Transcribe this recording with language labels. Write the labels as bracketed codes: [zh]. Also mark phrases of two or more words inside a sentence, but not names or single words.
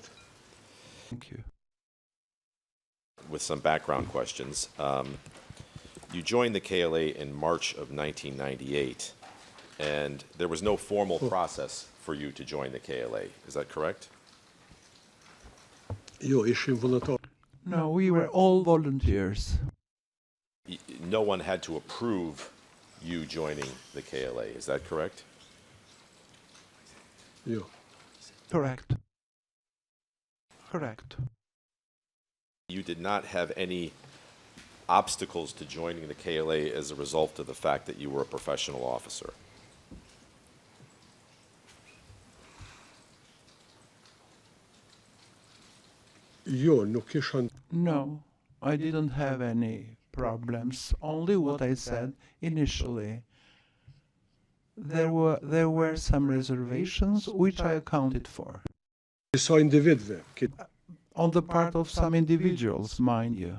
[en] Thank you. With some background questions. You joined the KLA in March of 1998, and there was no formal process for you to join the KLA. Is that correct? [sq] Io ishim vullnetar. [en] No, we were all volunteers. No one had to approve you joining the KLA. Is that correct? [sq] Io. [en] Correct. Correct. You did not have any obstacles to joining the KLA as a result of the fact that you were a professional officer. [sq] Io nuk isha. [en] No, I didn't have any problems. Only what I said initially. There were some reservations which I accounted for. [sq] Disa individve. [en] On the part of some individuals, mind you.